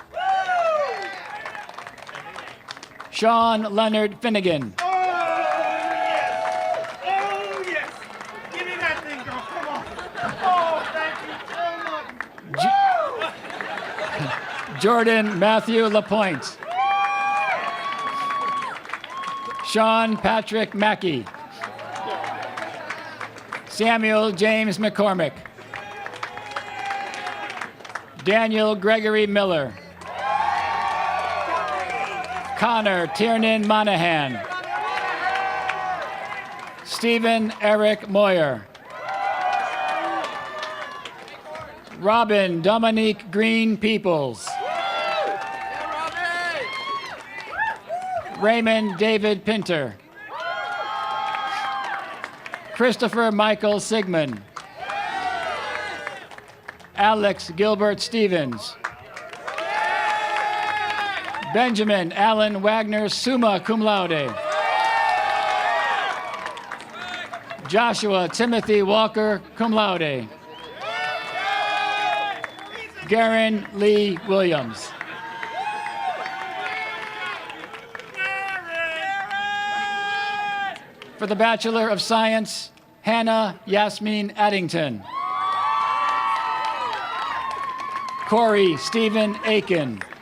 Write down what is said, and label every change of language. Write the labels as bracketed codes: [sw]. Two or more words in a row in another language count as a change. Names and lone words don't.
[en] Sean Leonard Finnegan. Oh, yes. Give me that thing, girl. Come on. Oh, thank you so much. Jordan Matthew Lapointe. Sean Patrick Mackey. Samuel James McCormick. Daniel Gregory Miller. Connor Tiernan Monahan. Stephen Eric Moyer. Robin Dominique Green Peoples. Raymond David Pinter. Christopher Michael Sigmund. Alex Gilbert Stevens. Benjamin Allen Wagner, [la] summa cum laude. [en] Joshua Timothy Walker, [la] cum laude. [en] Garen Lee Williams. For the Bachelor of Science, Hannah Yasmin Addington. Corey Stephen Aiken.